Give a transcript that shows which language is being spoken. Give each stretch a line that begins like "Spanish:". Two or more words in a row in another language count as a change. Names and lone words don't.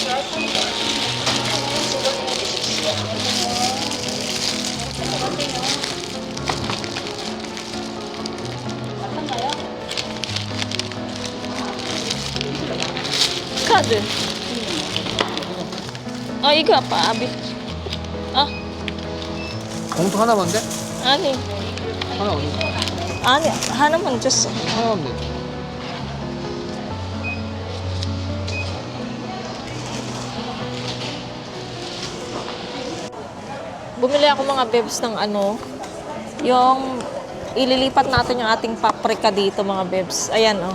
Korean: 카드. 이거 아빠 아비. 봉투 하나만 돼? 아니. 하나 어디? 아니, 하나만 줬어. 하나만 돼.
Filipino: Bumili ako mga bebs ng yung ililipat natin yung ating paprika dito mga bebs. Ayan, oh.